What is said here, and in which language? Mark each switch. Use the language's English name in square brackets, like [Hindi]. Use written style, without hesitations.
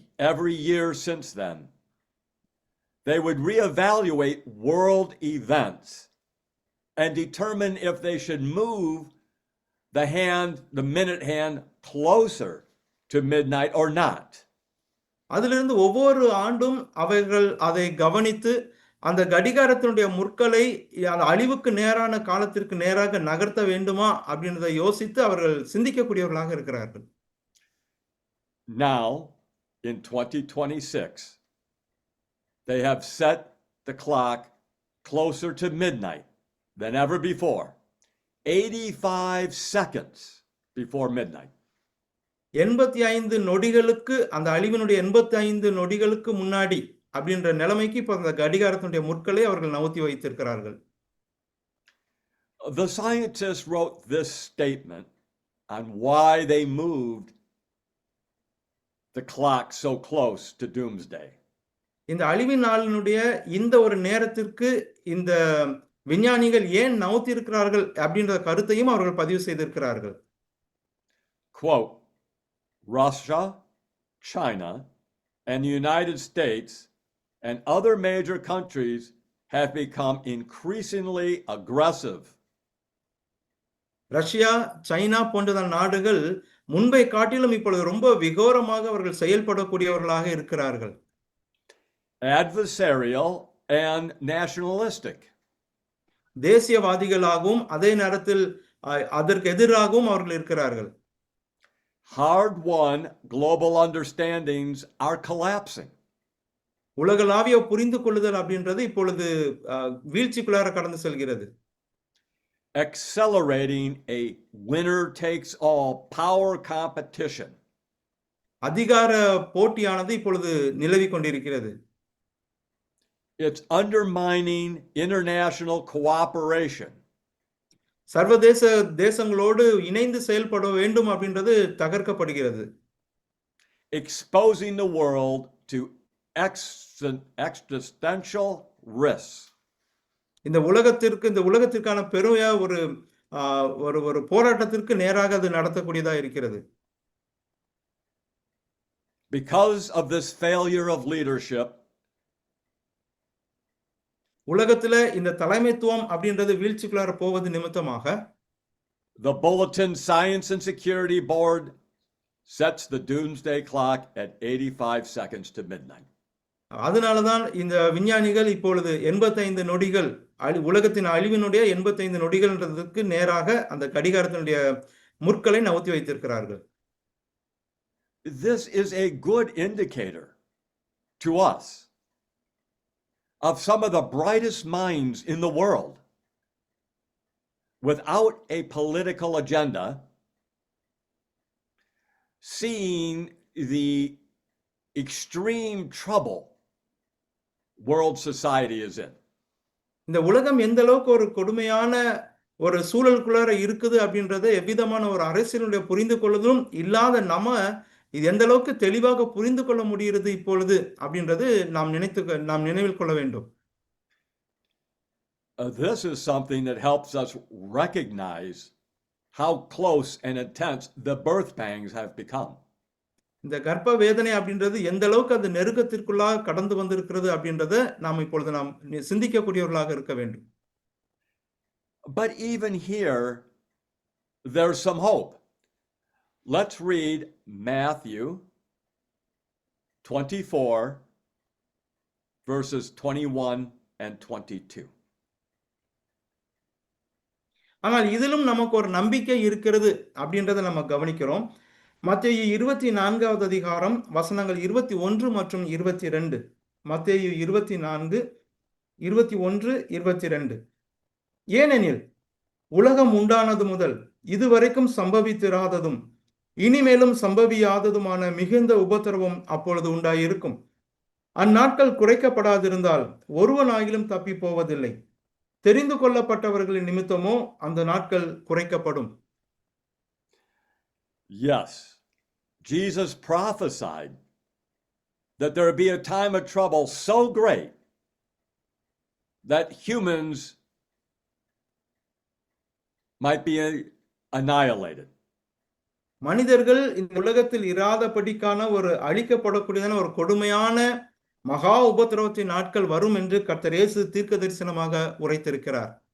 [English] Every year since then, they would reevaluate world events and determine if they should move the minute hand closer to midnight or not. [Tamil] அதிலிருந்து ஒவ்வொரு ஆண்டும் அவர்கள் அதை கவனித்து அந்த கடிகாரத்தினுடைய முற்களை அழிவுக்கு நேரான காலத்திற்கு நேராக நகர்த்த வேண்டுமா அப்படின்றதை யோசித்து அவர்கள் சிந்திக்கக்கூடியவர்களாக இருக்கிறார்கள். [English] Now, in 2026, they have set the clock closer to midnight than ever before, 85 seconds before midnight. [Tamil] 85 நொடிகளுக்கு அந்த அழிவினுடைய 85 நொடிகளுக்கு முன்னாடி அப்படின்ற நிலைமைக்கு இப்ப அந்த கடிகாரத்தினுடைய முற்களை அவர்கள் நவுத்தி வைத்திருக்கிறார்கள். [English] The scientists wrote this statement on why they moved the clock so close to doomsday. [Tamil] இந்த அழிவின் நாளினுடைய இந்த ஒரு நேரத்திற்கு இந்த விஞ்ஞானிகள் ஏன் நவுத்தி இருக்கிறார்கள் அப்படின்ற கருத்தையும் அவர்கள் பதிவு செய்திருக்கிறார்கள். [English] Quote, Russia, China, and the United States and other major countries have become increasingly aggressive. [Tamil] Russia, China போன்ற நாடுகள் முன்பை காட்டிலும் இப்பொழுது ரொம்ப விகோரமாக அவர்கள் செயல்படக்கூடியவர்களாக இருக்கிறார்கள். [English] Adversarial and nationalistic. [Tamil] தேசியவாதிகளாகவும் அதே நேரத்தில் அதற்கு எதிராகவும் அவர்கள் இருக்கிறார்கள். [English] Hard-won global understandings are collapsing. [Tamil] உலகளாவிய புரிந்து கொள்ளுதல் அப்படின்றது இப்பொழுது வீழ்ச்சிக்குள்ளார கடந்து செல்கிறது. [English] Accelerating a winner-takes-all power competition. [Tamil] அதிகார போட்டியானது இப்பொழுது நிலவிக் கொண்டிருக்கிறது. [English] It's undermining international cooperation. [Tamil] சர்வதேச தேசங்களோடு இணைந்து செயல்பட வேண்டும் அப்படின்றது தகர்க்கப்படுகிறது. [English] Exposing the world to existential risks. [Tamil] இந்த உலகத்திற்கான பெரிய ஒரு போராட்டத்திற்கு நேராக அது நடத்தக்கூடியதா இருக்கிறது. [English] Because of this failure of leadership, [Tamil] உலகத்துல இந்த தலைமைத்துவம் அப்படின்றது வீழ்ச்சிக்குள்ளார போவது நிமித்தமாக [English] the Bulletin Science and Security Board sets the doomsday clock at 85 seconds to midnight. [Tamil] அதனாலதான் இந்த விஞ்ஞானிகள் இப்பொழுது 85 நொடிகள் உலகத்தின் அழிவினுடைய 85 நொடிகள்ன்றதுக்கு நேராக அந்த கடிகாரத்தினுடைய முற்களை நவுத்தி வைத்திருக்கிறார்கள். [English] This is a good indicator to us of some of the brightest minds in the world without a political agenda, seeing the extreme trouble world society is in. [Tamil] இந்த உலகம் எந்த அளவுக்கு ஒரு கொடுமையான ஒரு சூழலுக்குள்ளார இருக்குது அப்படின்றத எவ்விதமான ஒரு அரசியலுடைய புரிந்து கொள்ளுதலும் இல்லாத நம்ம இது எந்த அளவுக்கு தெளிவாக புரிந்து கொள்ள முடிகிறது இப்பொழுது அப்படின்றது நாம் நினைவில் கொள்ள வேண்டும். [English] This is something that helps us recognize how close and intense the birth pangs have become. [Tamil] இந்த கர்ப்ப வேதனை அப்படின்றது எந்த அளவுக்கு அந்த நெருக்கத்திற்குள்ளாக கடந்து வந்திருக்கிறது அப்படின்றத நாம் இப்பொழுது நாம் சிந்திக்கக்கூடியவர்களாக இருக்க வேண்டும். [English] But even here, there's some hope. Let's read Matthew 24, verses 21 and 22. [Tamil] ஆனால் இதிலும் நமக்கு ஒரு நம்பிக்கை இருக்கிறது அப்படின்றத நம்ம கவனிக்கிறோம். மத்தேயு 24வது அதிகாரம் வசனங்கள் 21 மற்றும் 22. மத்தேயு 24, 21, 22. ஏனெனில் உலகம் உண்டானது முதல் இதுவரைக்கும் சம்பவித்திராததும் இனிமேலும் சம்பவியாததுமான மிகுந்த உபத்திரவம் அப்பொழுது உண்டாயிருக்கும். அந்நாட்கள் குறைக்கப்படாதிருந்தால் ஒருவனாகிலும் தப்பி போவதில்லை. தெரிந்து கொள்ளப்பட்டவர்களின் நிமித்தமோ அந்த நாட்கள் குறைக்கப்படும். [English] Yes, Jesus prophesied that there would be a time of trouble so great that humans might be annihilated. [Tamil] மனிதர்கள் இந்த உலகத்தில் இராதபடிக்கான ஒரு அழிக்கப்படக்கூடியதான ஒரு கொடுமையான மகா உபத்திரவத்தின் நாட்கள் வரும் என்று கர்த்தர் இயேசு தீர்க்கதரிசனமாக உரைத்திருக்கிறார்.